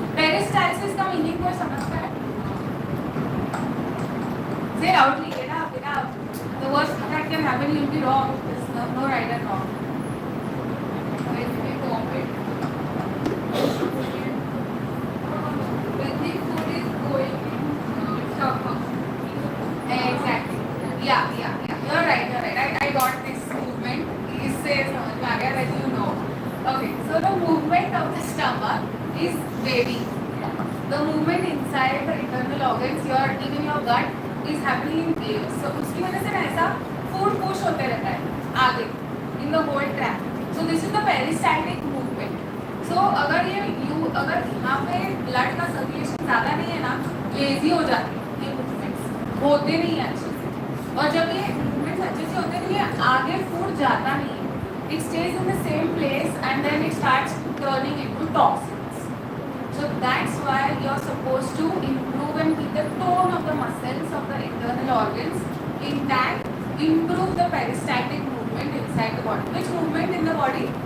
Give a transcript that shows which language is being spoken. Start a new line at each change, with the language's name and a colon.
Hindi: Peristalsis का meaning कोई समझता है?
English: Say loudly, get up, get up. The worst that can happen, you'll be wrong. There's no right and wrong. Wait, vomit. When the food is going in stomach. Exactly. Yeah. You're right. I got this movement.
Hindi: इससे समझ में आ गया
English: that you know. Okay, so the movement of the stomach is wavy. The movement inside the internal organs, even your gut, is happening in waves.
Hindi: So उसकी वजह से ना ऐसा food push होते रहता है आगे
English: in the whole tract. So this is the peristaltic movement.
Hindi: So अगर यहाँ पे blood का circulation ज़्यादा नहीं है ना, lazy हो जाती है ये movements, होते नहीं है अच्छे से. और जब ये movements अच्छे से होते नहीं है, आगे food जाता नहीं है.
English: It stays in the same place and then it starts turning into toxins. So that's why you're supposed to improve and keep the tone of the muscles of the internal organs intact, improve the peristaltic movement inside the body. Which movement in the body?